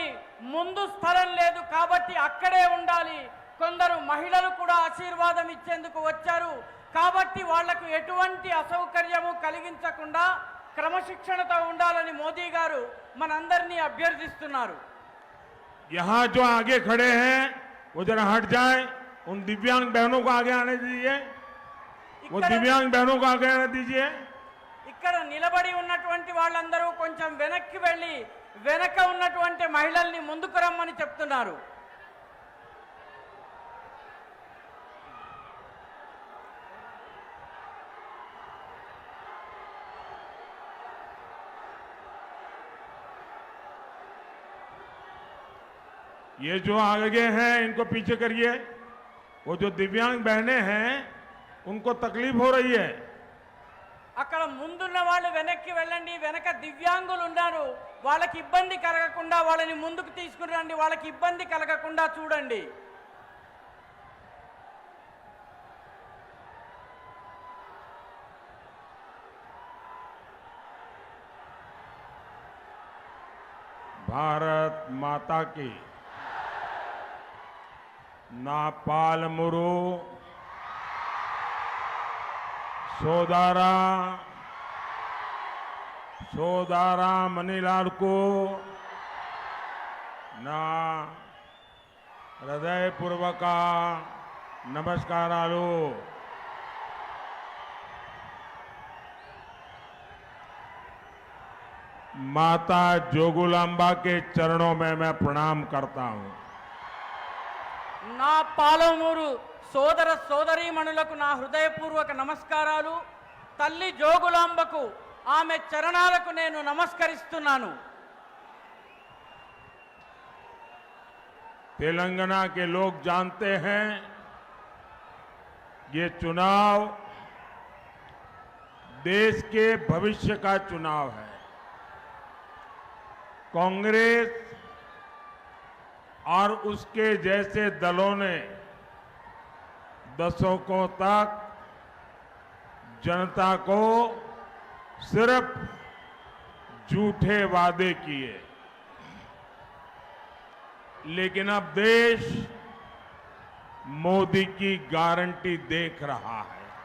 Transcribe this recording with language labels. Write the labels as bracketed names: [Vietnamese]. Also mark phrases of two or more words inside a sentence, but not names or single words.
[Telugu] ముందు స్థలం లేదు కాబట్టి అక్కడే ఉండాలి. కొందరు మహిళలు కూడా ఆశీర్వాదం ఇచ్చేందుకు వచ్చారు కాబట్టి వాళ్లకు ఎటువంటి అసౌకర్యము కలిగించకుండా క్రమశిక్షణతో ఉండాలని మోదీ గారు మనందరినీ అభ్యర్థిస్తున్నారు. [Hindi] यहां जो आगे खड़े हैं वो जरा हट जाएं, उन दिव्यांग बहनों को आगे आने दीजिए। वो दिव्यांग बहनों को आगे आने दीजिए। [Telugu] ఇక్కడ నిలబడి ఉన్నటువంటి వాళ్ళందరూ కొంచెం వెనక్కి వెళ్ళి వెనక ఉన్నటువంటి మహిళల్ని ముందుకు రమ్మని చెప్తున్నారు. [Hindi] ये जो आगे हैं इनको पीछे करिए। वो जो दिव्यांग बहनें हैं उनको तकलीफ हो रही है। [Telugu] అక్కడ ముందున్న వాళ్ళు వెనక్కి వెళ్ళండి. వెనక దివ్యాంగులు ఉన్నారు, వాళ్ళకి ఇబ్బంది కలగకుండా వాళ్ళని ముందుకు తీసుకుని రండి. వాళ్ళకి ఇబ్బంది కలగకుండా చూడండి. [Hindi] भारत माता की। [Telugu] నా పాలమూరు సోదారా మణిలాల్కు నా హృదయపూర్వక నమస్కారాలు। [Hindi] माता जोगुलांबा के चरणों में मैं प्रणाम करता हूं। [Telugu] నా పాలమూరు సోదర సోదరీమణులకు నా హృదయపూర్వక నమస్కారాలు. తల్లి జోగులాంబకు ఆమె చరణాలకు నేను నమస్కరిస్తున్నాను. [Hindi] तेलंगाना के लोग जानते हैं ये चुनाव देश के भविष्य का चुनाव है। कांग्रेस और उसके जैसे दलों ने दशकों तक जनता को सिर्फ झूठे वादे किए, लेकिन अब देश मोदी की गारंटी देख रहा है।